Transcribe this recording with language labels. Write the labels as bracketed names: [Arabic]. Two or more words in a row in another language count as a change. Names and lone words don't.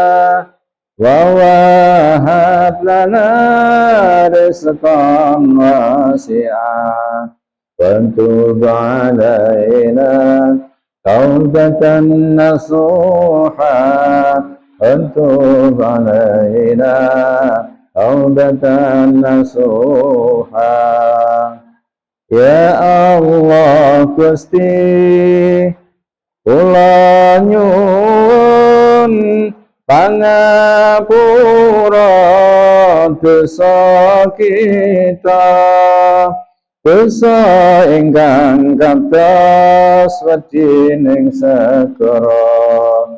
[Arabic] ووهب لنا رزقا واسعا وتب علينا توبة نصوحا وتب علينا توبة nasuha. [Javanese] Ya Allah Gusti kula nyuwun pangapura dosa kita, dosa ingkang kaptos wedining segara.